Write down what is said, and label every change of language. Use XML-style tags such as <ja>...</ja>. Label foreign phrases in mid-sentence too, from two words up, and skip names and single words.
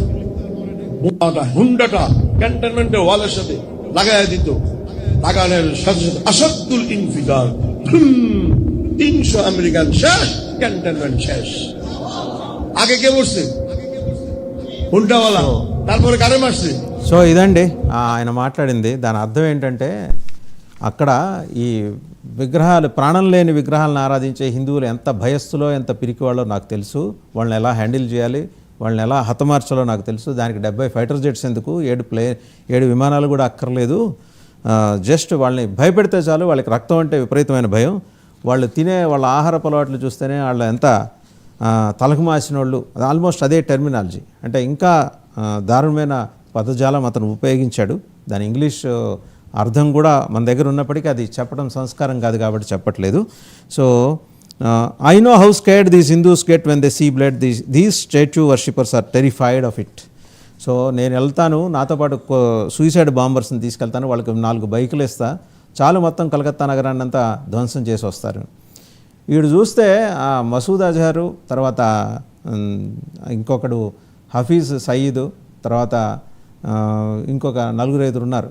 <bn>বোমাটা হুন্ডাটা ক্যান্টনমেন্টের ওয়ালের সাথে লাগাইয়া দিত, লাগানোর সাথে সাথে আসাদুল ইনফিজার 300 আমেরিকান শেষ, ক্যান্টনমেন্ট শেষ। আগে কে মরছে? হুন্ডাওয়ালা, তারপরে কারে মারছে?</bn> <te>సో ఇదండి ఆయన మాట్లాడింది. దాని అర్థం ఏంటంటే అక్కడ ఈ విగ్రహాలు, ప్రాణం లేని విగ్రహాలను ఆరాధించే హిందువులు ఎంత భయస్థులో ఎంత పిరికివాళ్ళో నాకు తెలుసు, వాళ్ళని ఎలా హ్యాండిల్ చేయాలి, వాళ్ళని ఎలా హతమార్చాలో నాకు తెలుసు. దానికి 70</te> <en>fighter jets</en> <te>ఎందుకు, 7 విమానాలు కూడా అక్కర్లేదు, జస్ట్ వాళ్ళని భయపెడితే చాలు. వాళ్ళకి రక్తం అంటే విపరీతమైన భయం, వాళ్ళు తినే వాళ్ళ ఆహారపు అలవాట్లు చూస్తేనే వాళ్ళు ఎంత తలకు మాసిన వాళ్ళు, ఆల్మోస్ట్ అదే టెర్మినాలజీ. అంటే ఇంకా దారుణమైన పదజాలం అతను ఉపయోగించాడు. దాని ఇంగ్లీష్ అర్థం కూడా మన దగ్గర ఉన్నప్పటికీ అది చెప్పడం సంస్కారం కాదు కాబట్టి చెప్పట్లేదు.</te> <en>So I know how scared these Hindus get when they see blood, these statue worshippers are terrified of it.</en> <te>సో సో నేను వెళ్తాను, నాతో పాటు</te> <en>suicide bombersని</en> <te>తీసుకెళ్తాను, వాళ్ళకి 4 బైకులు ఇస్తా, చాలు మొత్తం కలకత్తా నగరాన్ని అంతా ధ్వంసం చేసి వస్తారు. వీడు చూస్తే ఆ మసూద్ అజహరు, తర్వాత ఇంకొకడు హఫీజ్ సయీద్, తర్వాత ఇంకొక 4-5 ఉన్నారు.</te>